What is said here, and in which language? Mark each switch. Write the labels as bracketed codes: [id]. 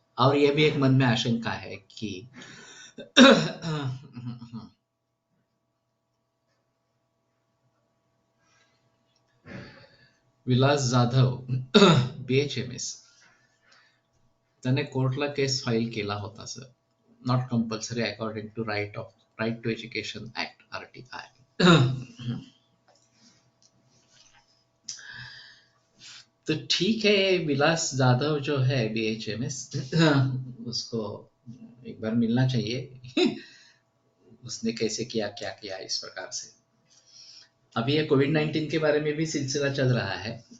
[hi] और ये भी एक मन में आशंका है कि विलास जाधव BHMS [mr] त्याने कोर्टला केस फाईल केला होता sir. [en] not compulsory according to Right to Education Act, RTI. [hi] तो ठीक है, विलास जाधव जो है BHMS, उसको एक बार मिलना चाहिए। उसने कैसे किया, क्या किया, इस प्रकार से। अभी ये कोविड-19 के बारे में भी सिलसिला चल रहा है।